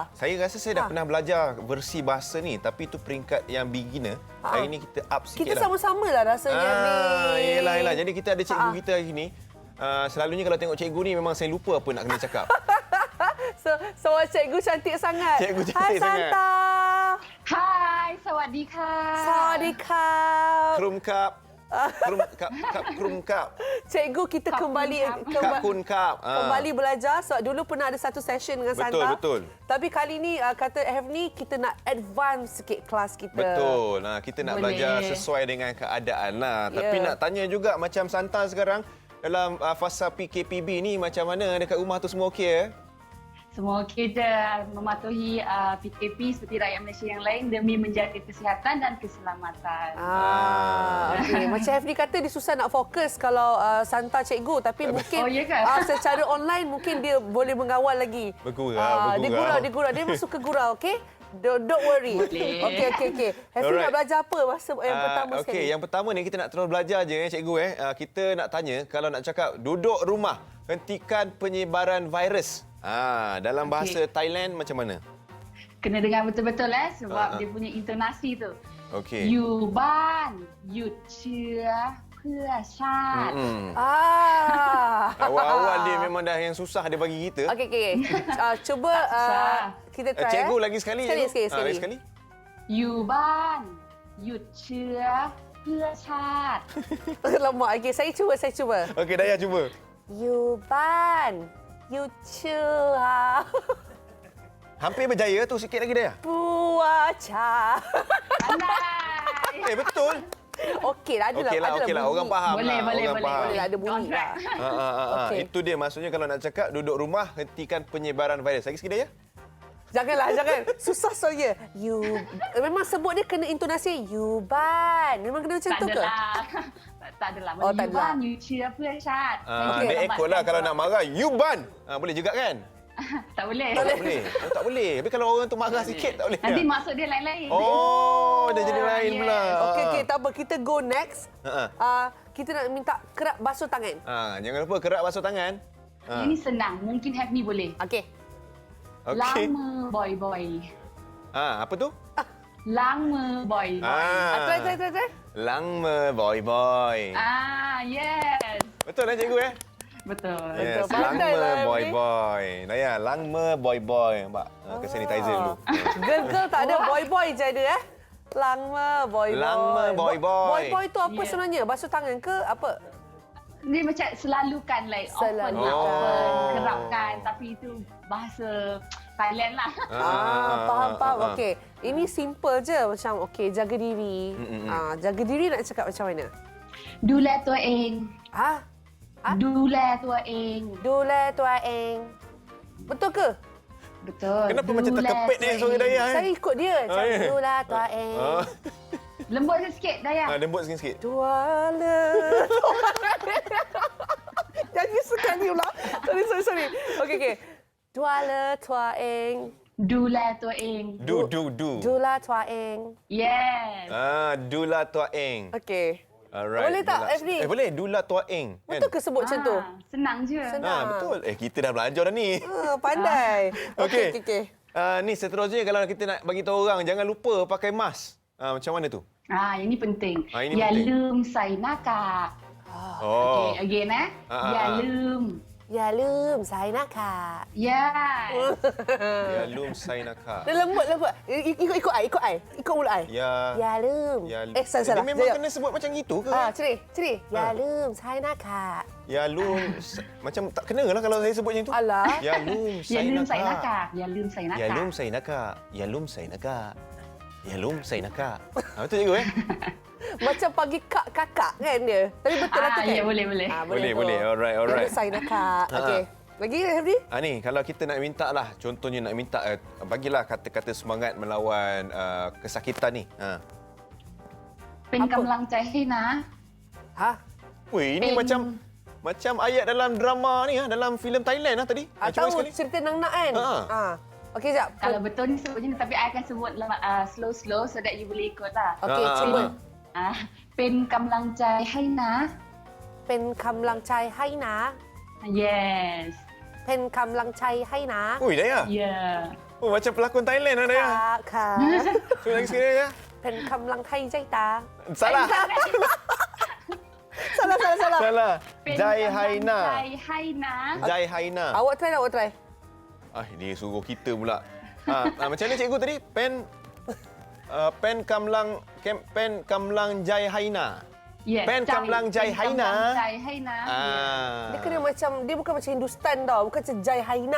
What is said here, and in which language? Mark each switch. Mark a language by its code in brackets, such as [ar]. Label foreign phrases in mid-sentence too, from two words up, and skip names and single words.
[ms] Saya rasa saya dah pernah belajar versi bahasa ni tapi itu peringkat yang beginner. Hari ini kita [en] up sikit [ms] Kita lah. sama-sama lah rasanya ni. Yelah. Jadi kita ada cikgu kita hari ini. Selalunya kalau tengok cikgu ni memang saya lupa apa nak kena cakap. So cikgu cantik sangat. Cikgu cantik Hai sangat. Santa. [th] Hai, สวัสดีค่ะ. Sawadika. คุณครับ ขอบคุณครับ. [ms] Cikgu kita kembali [th] ขอบคุณครับ. [ms] kembali belajar. So dulu pernah ada satu session dengan Betul, Santa. betul. Tapi kali ni kata Hefni kita nak advance sikit kelas kita. Betul. Kita nak Boleh. belajar sesuai dengan keadaan lah. Tapi Ya. nak tanya juga macam Santa sekarang dalam fasa PKPB ni macam mana dekat rumah tu semua okey eh? Semua okey je mematuhi PKP seperti rakyat Malaysia yang lain demi menjaga kesihatan dan keselamatan. Okey. Macam Hefni kata dia susah nak fokus kalau Santa cikgu, tapi mungkin Oh, ya ke? secara online mungkin dia boleh mengawal lagi. Bergurau. Dia gurau. Dia masuk ke gurau, okey? [en] Don't worry. [ms] Boleh. Okey. Hefni Alright. nak belajar apa masa yang pertama sekali? Okey, yang pertama ni kita nak terus belajar je cikgu kita nak tanya kalau nak cakap duduk rumah, hentikan penyebaran virus. Dalam bahasa Thailand macam mana? Kena dengar betul-betul sebab dia punya intonasi tu. Okey. [th] อยู่บ้านหยุดเชื้อเพื่อชาติ [ms] Awal-awal dia memang dah yang susah dia bagi kita. Okey. Cuba kita try. Cikgu lagi sekali. Sekali. Lagi sekali. [th] อยู่บ้านหยุดเชื้อเพื่อชาติ [ms] Lama. Okey, saya cuba. Okey, Dayah cuba. [th] อยู่บ้าน หยุดเชื้อ, [ms] Hampir berjaya tu, sikit lagi Dayah. [th] เพื่อชาติ. [ms] Andai. Betul. Okey lah, adalah Okey lah. Orang faham Boleh, lah. boleh, Orang boleh. faham. Boleh lah, ada bunyi lah. Okey. Itu dia maksudnya kalau nak cakap duduk rumah, hentikan penyebaran virus. Lagi sikit Dayah. Jangan. Susah soalnya. Memang sebut dia kena intonasi Yuban. Memang kena macam tu ke? Tak adalah. Oh, tak [th] อยู่บ้าน [ms] adalah. [th] หยุดเชื้อเพื่อชาติ [ms] Dia ekor lah kalau nak marah. Yuban. Boleh juga kan? Tak boleh. Tak boleh. Tak boleh. Tapi kalau orang tu marah sikit tak boleh. Nanti maksud dia lain-lain. Oh, dia jadi lain [en] yes. [ms] pula. Okey, tak apa. Kita [en] go next. [ms] Kita nak minta kerap basuh tangan. Jangan lupa kerak basuh tangan. Ini senang. Mungkin Hefni boleh. Okey. Okey. [th] ล้างมือบ่อย [ms] Apa tu? [th] ๆ ล้างมือบ่อยๆ [ms] Try. [th] ล้างมือบ่อย. [ms] Yes. Betul lah cikgu Betul. Yes, Pandai lah, [th] ล้างมือ [ms] Hefni. [th] บ่อย. Dayah, ล้างมือบ่อย. [ms] Nampak? Ke sanitizer dulu. Girl tak ada. Boy je ada [th] ล้างมือบ่อย. ล้างมือบ่อย. [ms] Boy tu apa Yeah. sebenarnya? Basuh tangan ke apa? Dia macam selalukan like Selalukan. open, kerapkan. Tapi itu bahasa Thailand lah. Faham. Okey. Ini simple je macam okey, jaga diri. Jaga diri nak cakap macam mana? [th] ดูแลตัวเอง ดูแลตัวเอง ดูแลตัวเอง. [ms] Betul ke? Betul. Kenapa macam [th] ดูแล [ms] terkepit ni [th] ตัวเอง [ms] suara Dayah? Saya ikut dia. Macam ya. [th] ดูแลตัวเอง. [ms] Lembut sikit Dayah. Lembut sikit. Duale. Jangan sekali pula. Sorry. Okey. [th] ดูแลตัวเอง. ดูแลตัวเอง ดู. ดูแลตัวเอง. [ms] Yes. [th] ดูแลตัวเอง. [ms] Okey. Alright. Boleh tak, [th] ดูแล-- [ms] Efni? Boleh. [th] ดูแลตัวเอง. [ms] Kan? Betul ke sebut macam tu? Senang je. Senang. Betul. Kita dah belajar dah ni. Pandai. Okey. Okey. Ni seterusnya kalau kita nak bagi tahu orang, jangan lupa pakai mask. Macam mana tu? Yang ni penting. Ini [th] อย่า [ms] penting. [th] ลืมใส่หน้ากาก [ms] Oh. [en] Okay, again [th] อย่าลืม อย่าลืม, [ms] saya nak kak. Yes. [th] อย่าลืมใส่หน้ากาก. [ms] Dia lembut. Ikut ai. Ikut mulut ai. [th] อย่าลืม. [ms] Salah. Dia memang Sekejap. kena sebut macam itu ke? Ceri. [th] อย่าลืม, [ms] saya nak kak. [th] อย่าลืม [ms] macam tak kena lah kalau saya sebut macam tu. Alah. [th] อย่าลืม อย่า ใส่ ลืมใส่หน้า หน้ากาก. กากอย่าลืมใส่หน้า อย่า กาก ลืมใส่หน้ากาก อย่าลืมใส่หน้ากาก อย่าลืมใส่หน้ากาก. [ms] Betul cikgu Macam pagi kakak kan dia. Tapi betul lah tu kan? Ya, boleh. Boleh. Alright. [th] อย่าลืม, [ms] saya nak kak. Okey. Lagi Hefni? Ni kalau kita nak minta lah, contohnya nak minta bagilah kata-kata semangat melawan kesakitan ni. [th] เป็นกำลังใจให้นะ [ms] Weh, ini macam ayat dalam drama ni dalam filem Thailand tadi. Cuba Tahu sekali. cerita Nang kan? Okey, sekejap. Kalau betul ni sebutnya tapi I akan sebut slow [en] so that you [ms] boleh ikut lah. Okey, cuba. [th] เป็นกำลังใจให้นะ เป็นกำลังใจให้นะ Yes. เป็นกำลังใจให้นะ [ms] Ui, Dayah. Yeah. Oh, macam pelakon Thailand Dayah. [th] ค่ะ [ms] Cuba lagi sekali Dayah. [th] เป็นกำลังใจใจตา [ms] Salah. Salah. [th] เป็น ใจ กำลังใจ ให้นะ. ให้นะ ใจให้นะ. [ms] Awak try. Dia suruh kita pula. Macam mana cikgu tadi? [th] เป็นกำลังใจให้นะ. [ms] Yes. [th] เป็นกำลังใจให้นะ. ใจให้นะ. [ms] Dia kena macam, dia bukan macam Hindustan tau, bukan macam [th] ใจให้นะ.